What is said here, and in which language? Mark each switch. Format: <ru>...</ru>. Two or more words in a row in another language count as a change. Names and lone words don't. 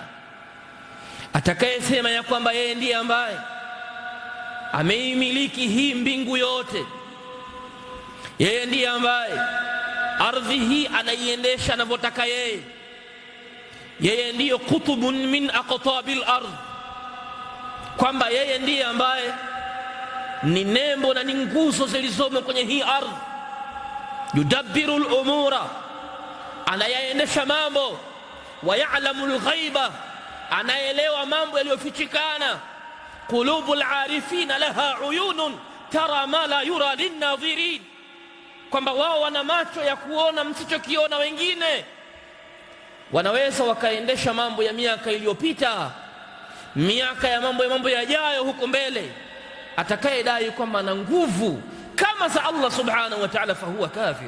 <sw>Atakayesema ya kwamba yeye ndiye ambaye ameimiliki hii mbingu yote, yeye ndiye ambaye ardhi hii anaiendesha anavyotaka yeye, yeye ndiyo</sw> <ar>قطب من أقطاب الأرض,</ar> <sw>kwamba yeye ndiye ambaye ni nembo na ni nguzo zilizomo kwenye hii ardhi.</sw> <ar>يدبر الأمور,</ar> <sw>anayaendesha mambo.</sw> <ar>ويعلم الغيب,</ar> <sw>anaelewa mambo yaliyofichikana.</sw> <ar>قلوب العارفين لها عيون ترى ما لا يرى للناظرين,</ar> <sw>kwamba wao wana macho ya kuona msichokiona wengine. Wanaweza wakaendesha mambo ya miaka iliyopita, miaka ya mambo yajayo huko mbele. Atakayedai kwamba ana nguvu kama za</sw> <ar>الله سبحانه وتعالى فهو كافر.</ar>